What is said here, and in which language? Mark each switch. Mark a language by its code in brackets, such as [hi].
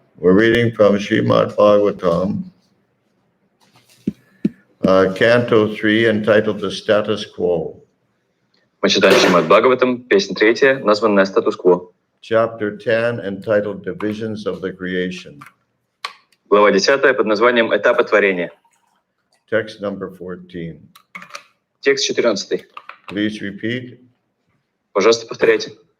[en] We're reading from Srimad Bhagavatam, Canto 3, entitled The Status Quo. [ru] Мы читаем Srimad Bhagavatam, песня 3, названная «Статус-кво». [en] Chapter 10, entitled Divisions of the Creation. [ru] Глава 10 под названием «Этапы творения». [en] Text number 14. [ru] Текст 14. [en] Please repeat. [ru] Пожалуйста, повторяйте.